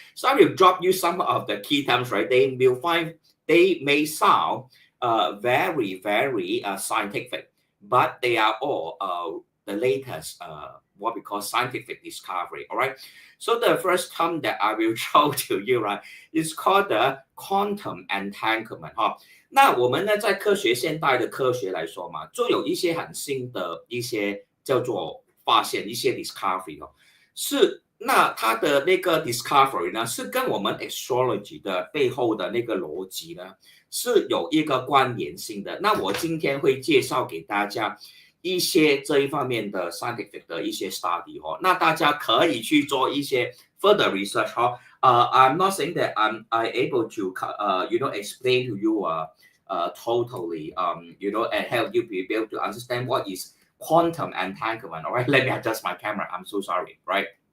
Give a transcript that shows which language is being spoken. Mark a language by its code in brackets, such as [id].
[en] So I will drop you some of the key terms, right? They may sound very scientific, but they are all the latest what we call scientific discovery. All right. So the first term that I will show to you, right, is called the quantum entanglement. [zh] 那我们呢，在现代的科学来说嘛，就有一些很新的一些叫做发现，一些 discovery 是那它的那个 discovery 呢，是跟我们 astrology 的背后的那个逻辑呢，是有一个关联性的。那我今天会介绍给大家一些这一方面的 scientific 的一些 study 那大家可以去做一些 [en] further research I'm not saying that I'm able to explain to you totally and help you be able to understand what is quantum entanglement. All right, let me adjust my camera. I'm so sorry, right?